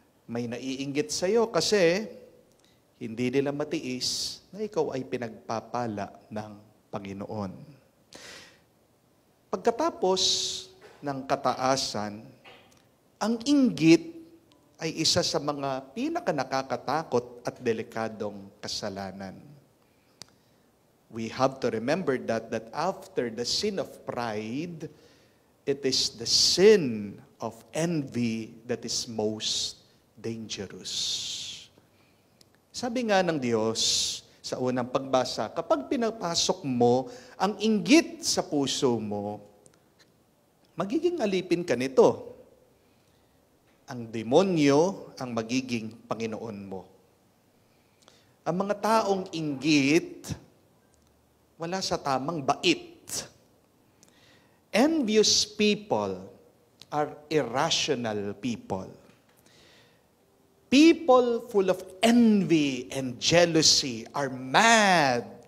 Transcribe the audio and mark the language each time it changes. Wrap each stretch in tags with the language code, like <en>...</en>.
<tl>May naiinggit sa iyo kasi hindi nila matiis na ikaw ay pinagpapala ng Panginoon. Pagkatapos ng kataasan, ang inggit ay isa sa mga pinakanakakatakot at delikadong kasalanan.</tl> <en>We have to remember that after the sin of pride, it is the sin of envy that is most dangerous.</en> <tl>Sabi nga ng Diyos sa unang pagbasa, kapag pinapasok mo ang inggit sa puso mo, magiging alipin ka nito. Ang demonyo ang magiging Panginoon mo. Ang mga taong inggit, wala sa tamang bait.</tl> <en>Envious people are irrational people. People full of envy and jealousy are mad.</en>